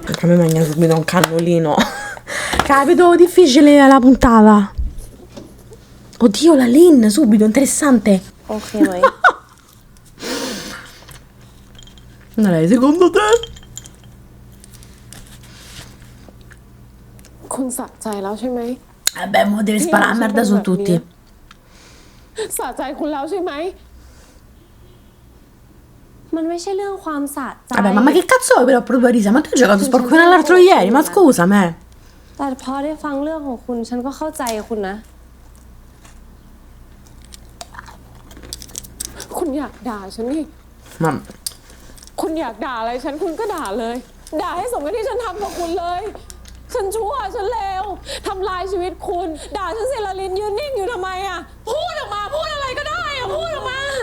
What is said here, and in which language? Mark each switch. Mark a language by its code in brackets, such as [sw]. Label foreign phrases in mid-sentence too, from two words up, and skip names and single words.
[it] A me mangia subito un cannolino. Capito? Difficile la puntata. Oddio, la Lin, subito, interessante. Ok, mai. Non è secondo te? [th] คุณสะใจแล้วใช่ไหม [it] Vabbè, mo deve sparare a merda su tutti. [th] สะใจคุณแล้วใช่ไหม มันไม่ใช่เรื่องความสะใจ [it] Vabbè, ma che cazzo vuoi però proprio Arisa? Ma tu hai giocato sporco fino all'altro ieri, ma scusa me. [th] แต่พอได้ฟังเรื่องของคุณฉันก็เข้าใจคุณนะ คุณอยากด่าฉันนี่ [it] Ma [th] คุณอยากด่าอะไรฉันคุณก็ด่าเลย ด่าให้สมกับที่ฉันทำกับคุณเลย ฉันชั่วฉันเลวทำลายชีวิตคุณ ด่าฉันเซลาลินยืนนิ่งอยู่ทำไมอ่ะ พูดออกมาพูดอะไรก็ได้อ่ะพูดออกมา